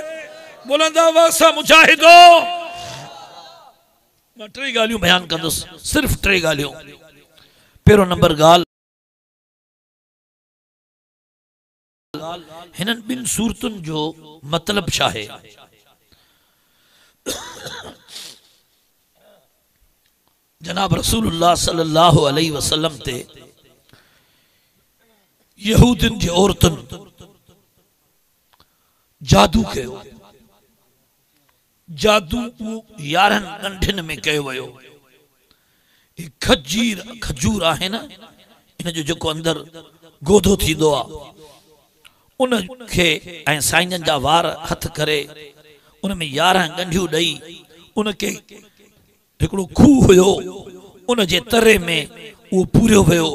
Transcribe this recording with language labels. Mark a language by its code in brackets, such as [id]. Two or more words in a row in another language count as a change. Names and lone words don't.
[sd] बुलंद आवाज़ सां मुजाहिदो। मां 3 ॻाल्हियूं बयान कंदुसि, सिर्फ़ 3 ॻाल्हियूं। पहिरों नंबर ॻाल्हि, हिननि 2 सूरतुनि जो मतलब छा है। जनाब रसूलुल्लाह [ar] صلى الله عليه وسلم [sd] ते यहूदिन जी औरतन जादू कयो। जादू 11 गंढिन में कयो वयो। खजूर आहे न, इन जो जेको अंदर गोधो थींदो आ उन खे ऐं साईंजन जा वार हथ करे उन में 11 गंढियूं ॾेई उन खे हिकिड़ो खूह हुयो उन जे तरे में उहो पूरियो वियो।